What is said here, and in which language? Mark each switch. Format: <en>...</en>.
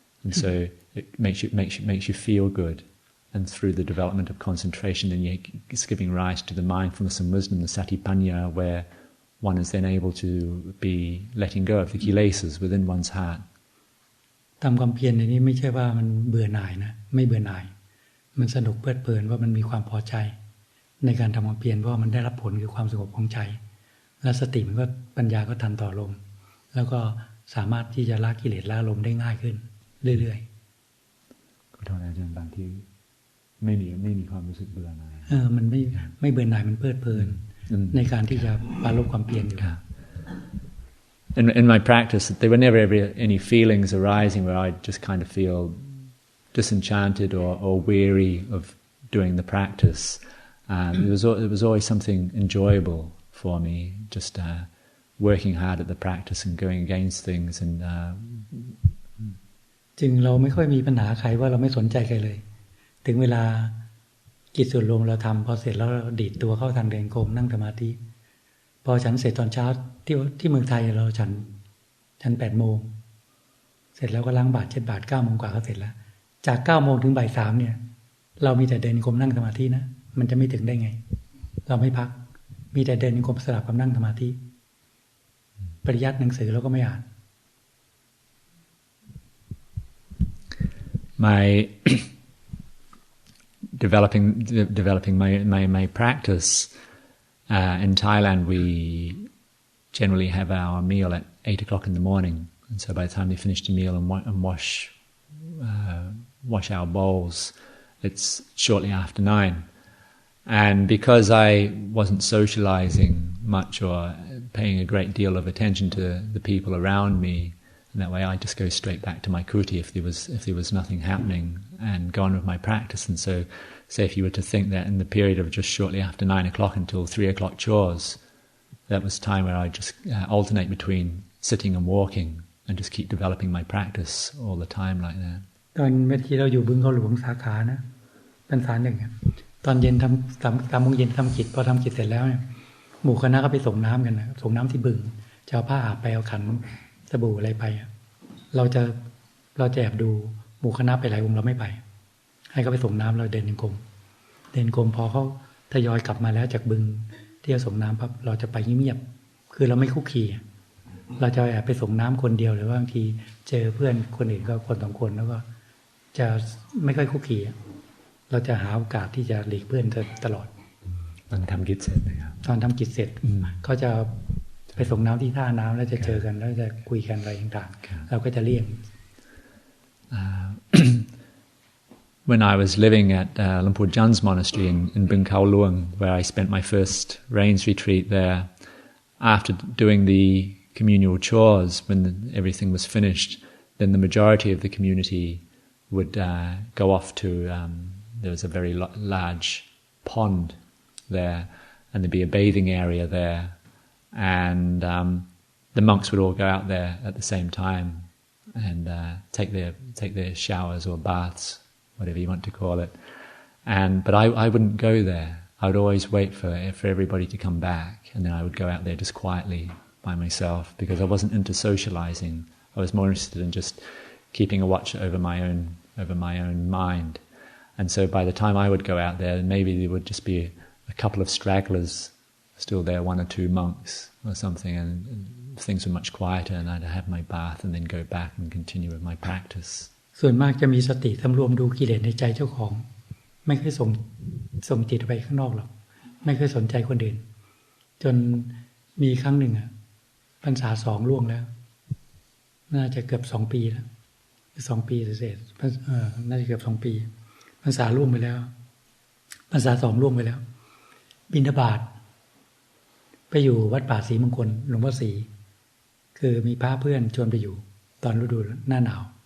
<en>so it makes you feel good, and through the development of concentration, then it's giving rise to the mindfulness and wisdom, the satipanya, where one is then able to be letting go of the kilesas within one's heart.</en> <th>ทำความเพียรในนี้ไม่ใช่ว่ามันเบื่อหน่ายนะไม่เบื่อหน่ายมันสนุกเพลิดเพลินว่ามันมีความพอใจในการทำความเพียรเพราะมันได้รับผลคือความสงบของใจและสติมันก็ปัญญาก็ทันต่อลมแล้วก็สามารถที่จะละกิเลสละลมได้ง่ายขึ้นเรื่อยๆขอโทษอาจารย์บางทีไม่มีความรู้สึกเบื่อหน่ายมันไม่เบื่อหน่ายมันเพลิดเพลินในการที่จะปรารภความเพียรอยู่</th> <en>In my practice, there were never any feelings arising where I just kind of feel disenchanted or weary of doing the practice. It was always something enjoyable for me, just working hard at the practice and going against things. And</en> <th>จึงเราไม่ค่อยมีปัญหาใครว่าเราไม่สนใจใครเลยถึงเวลากิจส่วนรวมเราทำพอเสร็จแล้วเราดีดตัวเข้าทางเดินกรมนั่งสมาธิพ พอฉันเสร็จตอนเช้าที่เมืองไทยเราฉัน8 โมงเสร็จแล้วก็ล้างบาตรเช็ดบาตร9 โมงกว่าก็เสร็จแล้วจาก9 โมงถึงบ่าย 3เนี่ยเรามีแต่เดินจงกรมนั่งสมาธินะมันจะไม่ถึงได้ไงเราไม่พักมีแต่เดินจงกรมสลับกับนั่งสมาธิปริยัติหนังสือเราก็ไม่อ่าน</th> <en>My developing my practice in Thailand, we generally have our meal at 8 o'clock in the morning, and so by the time we finish the meal and wash our bowls, it's shortly after 9. And because I wasn't socializing much or paying a great deal of attention to the people around me, and that way I just go straight back to my kuti if there was nothing happening and go on with my practice. And so, say if you were to think that in the period of just shortly after 9 o'clock until 3 o'clock chores, that was time where I just alternate between sitting and walking and just keep developing my practice all the time like that.</en> <th>ตอนเมื่อกี้เราอยู่บึงเขาหลวงสาขานะพรรษาหนึ่งตอนเย็นทำ3 โมงเย็นทำกิจพอทำกิจเสร็จแล้วเนี่ยหมู่คณะก็ไปส่งน้ำกันนะส่งน้ำที่บึงจะเอาผ้าอาบไปเอาขันสบู่อะไรไปเราจะแอบดูหมู่คณะไปหลายองค์เราไม่ไปให้เขาไปส่งน้ำเราเดินจงก รมพอเขาทยอยกลับมาแล้วจากบึงที่จะส่งน้ำปั๊บเราจะไปเงียบๆคือเราไม่คุกคีเราจะแอบไปส่งน้ำคนเดียวหรือว่าบางทีเจอเพื่อนคนอื่นก็คน2 คนแล้วก็จะไม่ค่อยคุกคีเราจะหาโอกาสที่จะหลีกเพื่อนตลอด ตอนทำกิจเสร็จนะครับ ตอนทำกิจเสร็จเขาจะไปส่งน้ำที่ท่าน้ำแล้วจะเจอกันแล้วจะคุยกันอะไรต่างๆเราก็จะเลี่ยง</th> <en>When I was living at Lumpur Jan's monastery in Bung Khao Luang, where I spent my first rains retreat there, after doing the communal chores, when everything was finished, then the majority of the community would go off to, there was a very large pond there, and there'd be a bathing area there, and the monks would all go out there at the same time and take their showers or baths, whatever you want to call it. But I wouldn't go there. I would always wait for everybody to come back, and then I would go out there just quietly by myself because I wasn't into socializing. I was more interested in just keeping a watch over my own mind. And so by the time I would go out there, maybe there would just be a couple of stragglers still there, 1 or 2 monks or something, and things were much quieter, and I'd have my bath and then go back and continue with my practice.</en> <th>ส่วนมากจะมีสติสำรวมดูกิเลสในใจเจ้าของไม่เคยส่งจิตไปข้างนอกหรอกไม่เคยสนใจคนอื่นจนมีครั้งหนึ่งพรรษา2ล่วงแล้วน่าจะเกือบ2 ปีแล้ว2 ปีเศษน่าจะเกือบ2 ปีพรรษาล่วงไปแล้วพรรษา2ล่วงไปแล้วบิณฑบาตไปอยู่วัดป่าศรีมงคลหลวงพ่อศรีคือมีพระเพื่อนชวนไปอยู่ตอนฤดูหน้าหนาว</th>